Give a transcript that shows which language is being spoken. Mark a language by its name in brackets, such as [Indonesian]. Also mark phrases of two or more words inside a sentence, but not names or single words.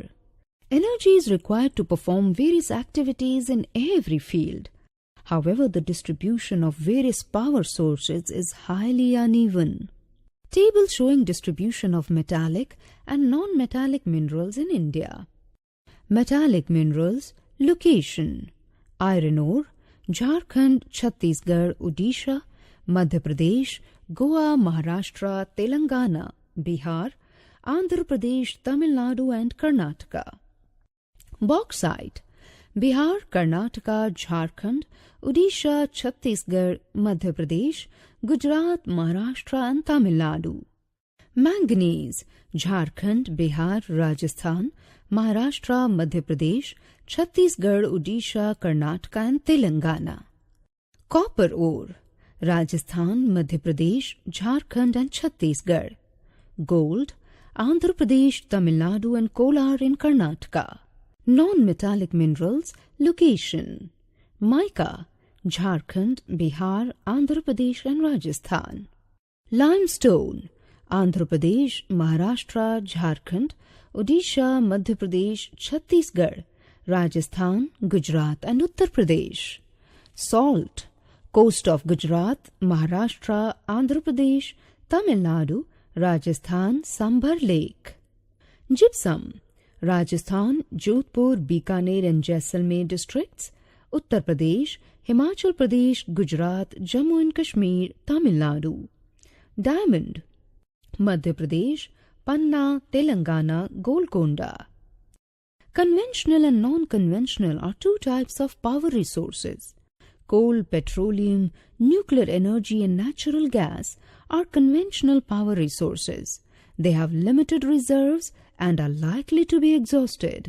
[English] Energy is required to perform various activities in every field. However, the distribution of various power sources is highly uneven. Table showing distribution of metallic and non-metallic minerals in India. Metallic minerals. Location: iron ore, Jharkhand, Chhattisgarh, Odisha, Madhya Pradesh, Goa, Maharashtra, Telangana, Bihar, Andhra Pradesh, Tamil Nadu and Karnataka. Bauxite: Bihar, Karnataka, Jharkhand, Odisha, Chhattisgarh, Madhya Pradesh, Gujarat, Maharashtra and Tamil Nadu. Manganese: Jharkhand, Bihar, Rajasthan, Maharashtra, Madhya Pradesh, Chhattisgarh, Odisha, Karnataka and Telangana. Copper ore: Rajasthan, Madhya Pradesh, Jharkhand and Chhattisgarh. Gold: Andhra Pradesh, Tamil Nadu and Kolar in Karnataka. Non-metallic minerals. Location: mica, Jharkhand, Bihar, Andhra Pradesh and Rajasthan. Limestone: Andhra Pradesh, Maharashtra, Jharkhand, Odisha, Madhya Pradesh, Chhattisgarh, Rajasthan, Gujarat and Uttar Pradesh. Salt: coast of Gujarat, Maharashtra, Andhra Pradesh, Tamil Nadu, Rajasthan, Sambhar Lake. Gypsum: Rajasthan, Jodhpur, Bikaner and Jaisalmer districts, Uttar Pradesh, Himachal Pradesh, Gujarat, Jammu and Kashmir, Tamil Nadu. Diamond: Madhya Pradesh, Panna, Telangana, Golconda. Conventional and non-conventional are two types of power resources. Coal, petroleum, nuclear energy and natural gas are conventional power resources. They have limited reserves and are likely to be exhausted.